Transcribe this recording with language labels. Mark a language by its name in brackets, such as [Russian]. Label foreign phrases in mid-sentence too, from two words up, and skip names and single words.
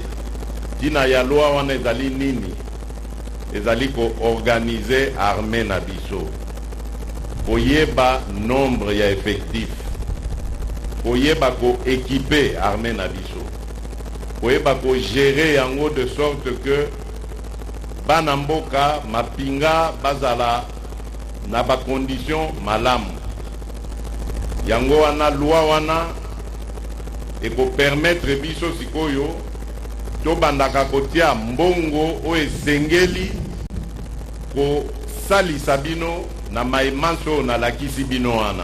[Lingala] Tina ya loi wana ezali nini? Ezali ko [French] organiser armée [Lingala] na biso, koyeba nombre ya effectif, koyeba ko [French] équiper armée [Lingala] na biso, koyeba ko gérer yango [French] de sorte que [Lingala] bana mboka mapinga bazala na ba condition malamu. Yango wana loi wana eko permettre biso sikoyo to bandaka kotia mbongo o esengeli ko salisa bino na maimanso na lakisi bino wana.